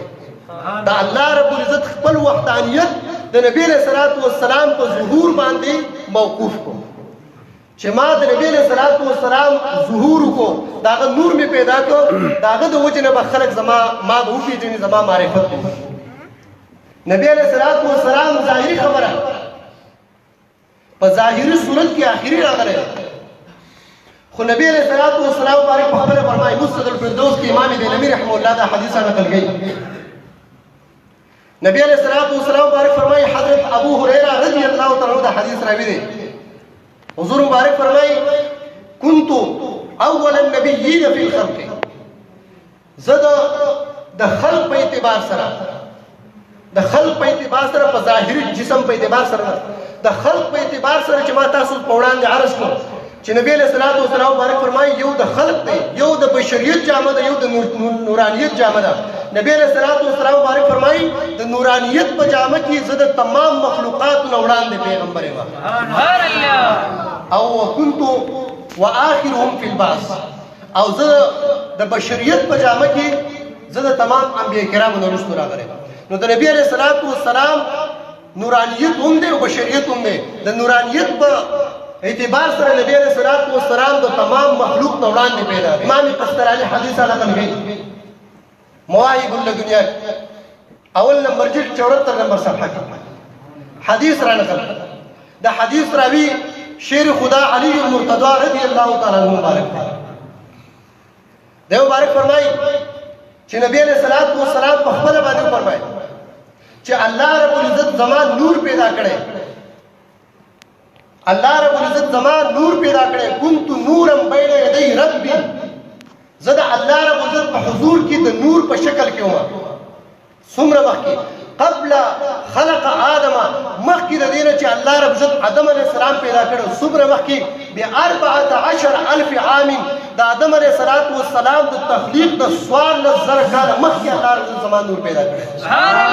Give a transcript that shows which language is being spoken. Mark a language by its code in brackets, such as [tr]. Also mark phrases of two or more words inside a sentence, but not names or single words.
[ps] دا الله رب العزت خپل وحدانیت د نبی علیہ السلام په ظهور باندې موقوف کو چې ما د نبی علیہ السلام ظهور کو داغه نور می پیدا کو داغه د وجه نه خلق زما ما به وپیژني زما معرفت نبی علیہ السلام ظاهری خبره په ظاهری صورت کې آخري راغله خو نبی علیہ السلام باندې په خبره فرمایي مسند الفردوس کې امام دینمی رحمه الله دا حدیث نقل کړي نبی علیہ السلام مبارک فرمائی حضرت ابو هريره رضی اللہ تعالی عنہ دا حدیث راوی دی حضور مبارک فرمائی [ar] كنت اول النبیین فی الخلق [ps] زد د خلق په اعتبار سره د خلق په اعتبار سره په ظاهری جسم په اعتبار سره د خلق په اعتبار سره چې ما تاسو په وړاندې عرض کړم چې نبی علیہ السلام مبارک فرمایي یو د خلق دی یو د بشریت جامه ده یو د نورانیت جامه ده نبی علیہ السلام مبارک فرمایي د نورانیت په جامه کې زه د تمام مخلوقات نه وړاندې پیغمبر یم او [ar] كنت واخرهم فی البعث [ps] او زه د بشریت په جامه کې زه د تمام انبیاء کرامو نه وروسته راغلی نو د نبی علیہ السلام نورانیت هم دی او بشریت هم دی د نورانیت په اعتبار سره نبی علیہ السلام د تمام مخلوق نه وړاندې پیدا امام قسطلانی حدیث نقل کړي مواهب الدنیا اول نمبر جلد 74 نمبر صفحه کې حدیث را نقل دا حدیث راوی شیر خدا علی المرتضی رضی اللہ تعالی عنہ مبارک دی مبارک فرمایي چې نبی علیہ السلام په خپل باندې فرمایي چې الله رب العزت زمان نور پیدا کړي الله رب العزت زمان نور پیدا کړي [ar] كنت نورا بین یدی ربی [ps] زه د الله رب العزت په حضور کې د نور په شکل کې وم څومره مخکې [ar] قبل خلق آدم [ps] مخکې د دې نه چې الله رب العزت آدم علیه السلام پیدا کړو څومره مخکې ب14,000 عام د آدم علیه السلام د تخلیق د 14,000 کاله مخکې الله رب العزت زمان نور پیدا کړی سبحان